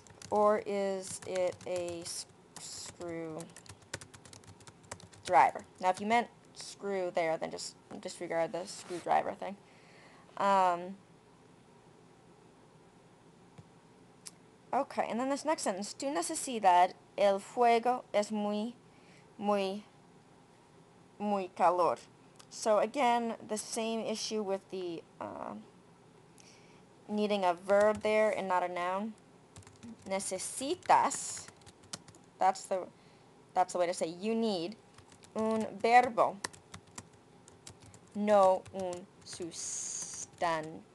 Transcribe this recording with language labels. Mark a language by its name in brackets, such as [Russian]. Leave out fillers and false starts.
[English] Or is it a screw driver? Now, if you meant screw there, then just disregard the screwdriver thing. Okay, and then this next sentence. [Spanish] Tu necesidad, el fuego es muy, muy, muy calor. [English] So again, the same issue with the needing a verb there and not a noun. Necesitas, that's the way to say you need [Spanish] un verbo, no un sustantivo.